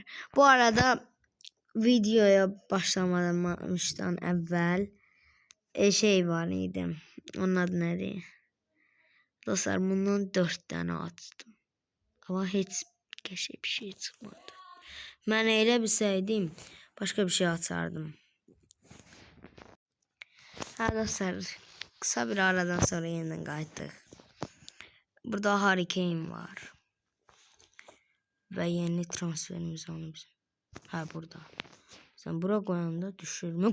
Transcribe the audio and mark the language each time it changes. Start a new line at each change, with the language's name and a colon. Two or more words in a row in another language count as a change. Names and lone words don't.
Azerbaijani: Bu arada videoya başlamadan əvvəl şey var idi. Onun adı nədir?
Turkish: Dostlar, bundan 4 tane açtım.
Azerbaijani: Ama heç qəşəng bir şey çıxmadı. Mən elə bilsəydim
Turkish: başka bir şey
Azerbaijani: açardım.
Turkish: Ha dostlar, kısa bir aradan sonra yeniden qayıtdıq.
Azerbaijani: Burada Harry Kane var.
Turkish: Ve yeni transferimiz onu bizim.
Azerbaijani: Ha burada.
Turkish: Sen bura koyanda düşürme.